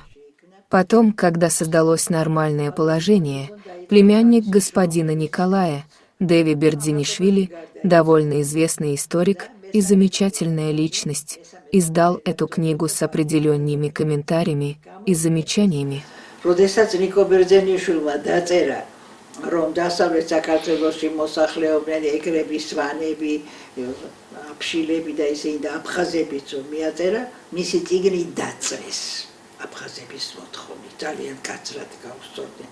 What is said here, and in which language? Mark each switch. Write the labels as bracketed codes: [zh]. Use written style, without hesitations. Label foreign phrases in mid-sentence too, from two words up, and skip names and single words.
[ru] Потом, когда создалось нормальное положение, племянник господина Николая, Деви Бердзинишвили, довольно известный историк и замечательная личность, издал эту книгу с определенными комментариями и замечаниями. [ka] რომ დასავლეთ საქართველოში მოსახლეობდნენ ეგრები, სვანები, აფშილები და ისინი და აფხაზებიც რომ მიაწერა, მისი წიგნი დაწერეს. აფხაზების მოთხოვნით ძალიან კაცრად გაუსწორდნენ.